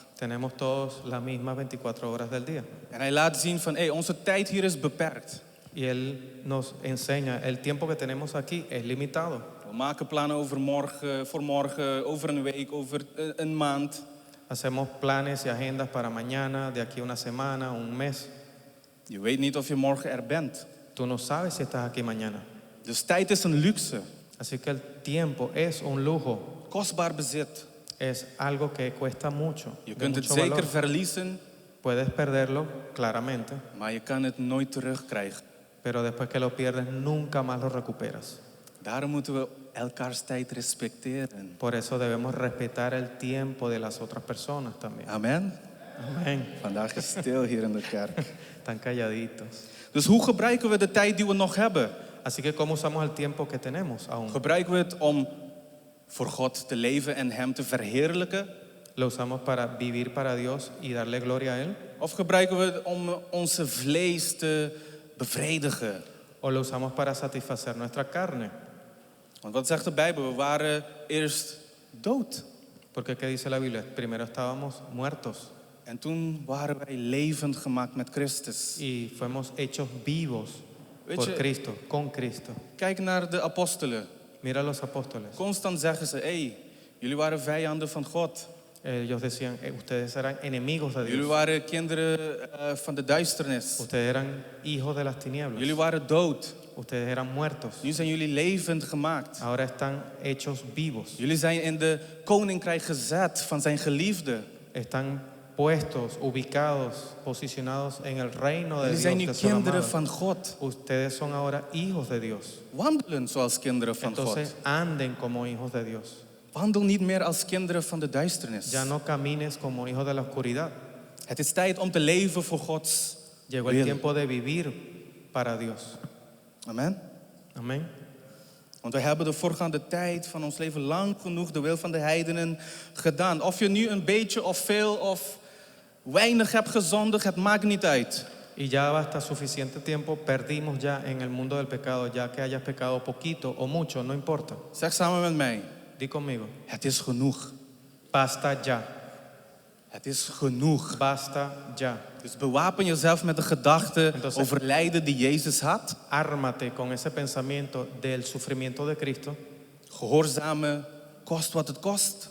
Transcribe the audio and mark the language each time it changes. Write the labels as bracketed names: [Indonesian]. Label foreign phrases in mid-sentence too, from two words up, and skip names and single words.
[Spanish] Tenemos todos las mismas 24 horas del día. [Dutch] En hij laat zien van, onze tijd hier is beperkt. [Spanish] Y él nos enseña, el tiempo que tenemos aquí es limitado. [Dutch] We maken plannen over morgen, voor morgen, over een week, over een maand. [Spanish] Hacemos planes y agendas para mañana, de aquí a una semana, un mes. [Dutch] Je weet niet of je morgen er bent. [Spanish] Tú no sabes si estás aquí mañana. [Dutch] Dus tijd is een luxe, [Spanish] Así que el tiempo es un lujo, [Dutch] kostbaar bezit. [Spanish] es algo que cuesta mucho. [Dutch] Je [Spanish] de [Dutch] kunt het [Spanish] mucho [Dutch] zeker [Spanish] valor. [Dutch] verliezen, [Spanish] Puedes perderlo, claramente, [Dutch] maar je kan het nooit terugkrijgen. [Spanish] pero después que lo pierdes, nunca más lo recuperas. [Dutch] Daarom moeten we elkaars tijd respecteren. [Spanish] Por eso debemos respetar el tiempo de las otras personas también. [Dutch] Amen. [Spanish] Amén. [Dutch] Vandaag is stil hier in de kerk. [Spanish] Están calladitos. [Dutch] Dus hoe gebruiken we de tijd die we nog hebben? [Spanish] Así que ¿cómo usamos el tiempo que tenemos aún? [Dutch] Gebruiken we het om voor God te leven en Hem te verheerlijken? [Spanish] ¿Lo usamos para vivir para Dios y darle gloria a Él? [Dutch] Of gebruiken we het om onze vlees te bevredigen? [Spanish] ¿O lo usamos para satisfacer nuestra carne? [Dutch] Want wat zegt de Bijbel? We waren eerst dood. [Spanish] Porque ¿qué dice la Biblia? Primero estábamos muertos [Dutch] En toen waren wij levend gemaakt met Christus. [Spanish] y fuimos hechos vivos [Dutch] Weet [Spanish] por [Dutch] je- [Spanish] Cristo, con Cristo. [Dutch] Kijk naar de apostelen. [Spanish] Mira a los apóstoles. [Dutch] Constant zeggen ze, jullie waren vijanden van God. [Spanish] Ellos decían, ustedes eran enemigos de [Dutch] Jullie [Spanish] Dios. [Dutch] waren kinderen van de duisternis. [Spanish] Ustedes eran hijos de las tinieblas. [Dutch] Jullie waren dood. [Spanish] Ustedes eran muertos. [Dutch] Nu zijn jullie levend gemaakt. [Spanish] Ahora están hechos vivos. [Dutch] Jullie zijn in de koninkrijk gezet van zijn geliefde. [Spanish] Están puestos, ubicados, posicionados en el reino de [Dutch] Jullie zijn nu [Spanish] Dios. de su [Dutch] kinderen [Spanish] amado. [Dutch] van God. [Spanish] Ustedes son ahora hijos de Dios. [Dutch] Wandelen zoals kinderen van God. [Spanish] Entonces anden como hijos de Dios. [Dutch] Wandel niet meer als kinderen van de duisternis. [Spanish] Ya no camines como hijos de la oscuridad. [Dutch] Het is tijd om te leven voor Gods [Spanish] Llegó el [Dutch] wil. [Spanish] tiempo de vivir para Dios. [Dutch] Amen. [Spanish] Amén. [Dutch] Want we hebben de voorgaande tijd van ons leven lang genoeg de wil van de heidenen gedaan. Of je nu een beetje of veel of weinig hebt gezondigd, het maakt niet uit. [Spanish] Y ya basta suficiente tiempo, perdimos ya en el mundo del pecado, ya que hayas pecado poquito o mucho, no importa. [Dutch] Zeg samen met mij, [Spanish] Di conmigo, [Dutch] het is genoeg. [Spanish] basta ya, [Dutch] Het is genoeg. [Spanish] basta ya. [Dutch] Dus bewapen jezelf met de gedachte [Spanish] Entonces- [Dutch] over lijden die Jezus had. [Spanish] Ármate con ese pensamiento del sufrimiento de Cristo [Dutch] Gehoorzamen, kost wat het kost.